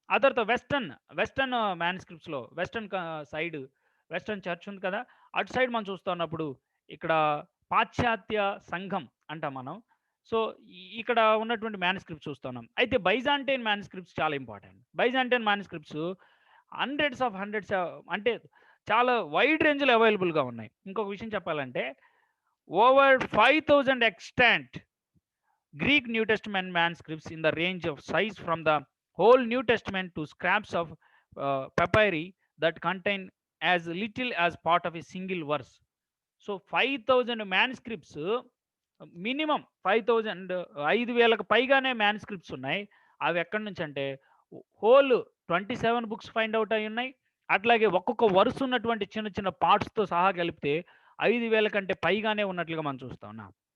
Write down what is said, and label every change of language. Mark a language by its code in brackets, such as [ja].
[te] ఆ తర్వాత western మ్యానుస్క్రిప్ట్స్లో western church ఉంది కదా, అటు సైడ్ మనం చూస్తా ఉన్నప్పుడు ఇక్కడ పాశ్చాత్య సంఘం అంటాం మనం. సో ఇక్కడ ఉన్నటువంటి మ్యానుస్క్రిప్ట్స్ చూస్తున్నాం. అయితే బైజాంటైన్ మ్యానుస్క్రిప్ట్స్ చాలా ఇంపార్టెంట్. బైజాంటైన్ మ్యానుస్క్రిప్ట్స్ హండ్రెడ్స్ అంటే చాలా వైడ్ రేంజ్లో అవైలబుల్గా ఉన్నాయి. ఇంకొక విషయం చెప్పాలంటే [en] Over 5000 extant Greek New Testament manuscripts in the range of size from the whole New Testament to scraps of papyri that contain as little as part of a single verse. So 5000 manuscripts, [te] minimum 5,000 పైగానే manuscripts ఉన్నాయి. అవి ఎక్కడి నుంచి అంటే whole 27 books find out అయి ఉన్నాయి. అట్లాగే ఒక్కొక్క వరుస ఉన్నటువంటి చిన్న చిన్న పార్ట్స్తో సహా కలిపితే 5,000 కంటే పైగానే ఉన్నట్లుగా మనం చూస్తా ఉన్నాం.